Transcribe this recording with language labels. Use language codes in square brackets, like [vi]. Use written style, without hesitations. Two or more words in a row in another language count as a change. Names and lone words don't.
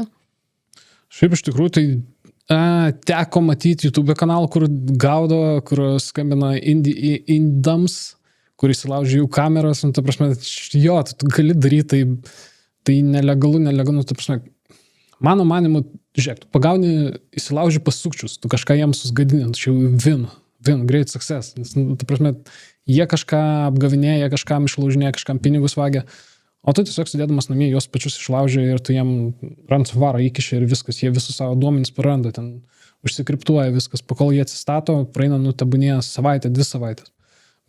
[lt] Šiaip iš tikrųjų, tai teko matyti YouTube kanalą, kur gaudo, kur skambina indams, kur įsilaužia jų kameras, ta prasme, tu gali daryti, tai nelegalu, ta prasme, mano manimu, žiūrėk, tu pagauni, įsilauži pas sukčius, tu kažką jiems susgadini, čia jau [en] win, great success, [lt] nes, ta prasme, jie kažką apgavinėja, kažkam išlaužinėja, kažkam pinigus vagia, o tu tiesiog sėdėdamas namie, juos pačius išlaužia ir tu jiem ransomwarą įkišia ir viskas, jie visus savo duomenis praranda, ten užsikriptuoja viskas, pakol jie atsistato, praeina, tebūnė savaitę, 2 savaitės.